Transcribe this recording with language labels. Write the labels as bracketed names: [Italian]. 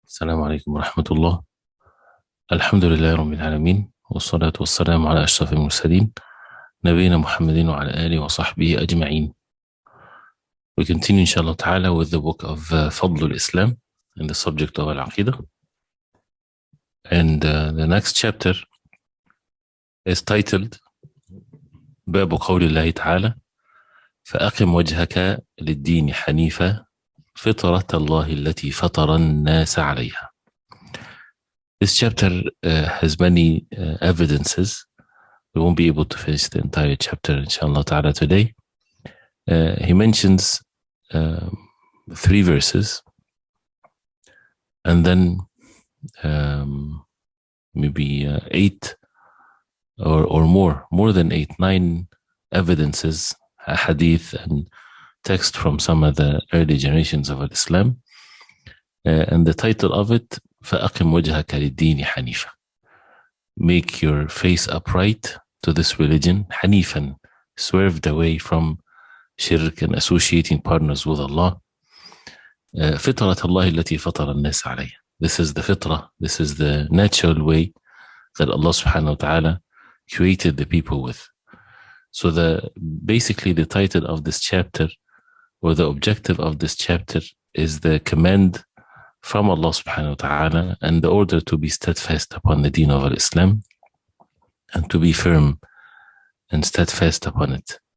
[Arabic] السلام عليكم ورحمة الله. الحمد لله رب العالمين، والصلاة والسلام على أشرف المرسلين نبينا محمد وعلى آله وصحبه أجمعين. [English] We continue inshallah ta'ala with the book of Fadl al-Islam in the subject of Al-Aqidah. And the next chapter is titled باب قول الله تعالى فأقم وجهك للدين حنيفا فطرة الله التي فطر الناس عليها. This chapter has many evidences. We won't be able to finish the entire chapter inshallah ta'ala today. He mentions 3 verses and then maybe 8 or more than 8, 9 evidences, hadith and text from some of the early generations of Islam. And the title of it, فَأَقِمْ وَجْهَكَ لِلدِّينِ حَنِيفًا. Make your face upright to this religion, hanifan, swerved away from shirk and associating partners with Allah. [Arabic] فطرة الله التي فطر الناس عليها. [English] This is the fitrah, this is the natural way that Allah subhanahu wa ta'ala created the people with. So basically the title of this chapter, or the objective of this chapter, is the command from Allah subhanahu wa ta'ala and the order to be steadfast upon the deen of Islam and to be firm and steadfast upon it.